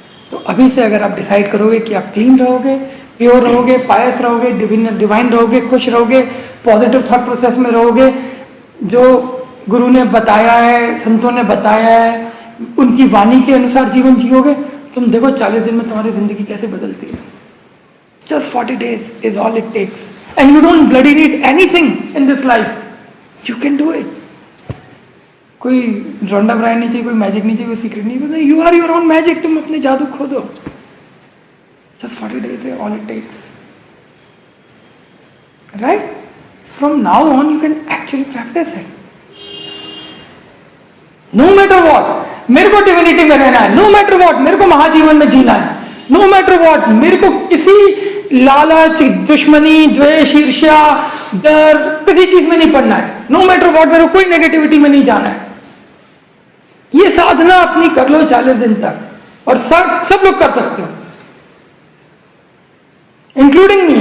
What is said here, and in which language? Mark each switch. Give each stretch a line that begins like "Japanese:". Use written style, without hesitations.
Hindi: तो अभी से अगर आप डिसाइड करोगे कि आप क्लीन रहोगे, प्योर रहोगे, पायस रहोगे, डिवाइन रहोगे, खुश रहोगे, पॉजिटिव थॉट प्रोसेस में रहोगे, जो गुरु ने बताया है, संतों ने बताया है, उनकी वाणी के अनुसार जीवन जियोगे, तुम देखो 40 दिन में तुम्हारी जिंदगी कैसे बदलती है।
English: Just 40 days is all it takes, and you don't bloody need anything in this life. You can do it.
Hindi: कोई रोंडा ब्रांड नहीं चाहिए, कोई मैजिक नहीं चाहिए, कोई सीक्रेट नहीं चाहिए।
English: You are your own magic.
Hindi: तुम अपने जादू खो दो।
English: Just 40 days is all it takes. Right? From now on, you can actually practice it. No matter what,
Hindi: मेरे को डिविनिटी में रहना है। No matter what, मेरे को महाजीवन में जीना है।
English: No matter what,
Hindi: मेरे को किसी लालच, दुश्मनी, द्वेष, ईर्ष्या, डर, किसी चीज में नहीं पड़ना है।
English: No matter what,
Hindi: मेरे को कोई नेगेटिविटी में नहीं जाना है। ये साधना अपनी कर लो 40 दिन तक, और सब लोग कर सकते हो,
English: Including me.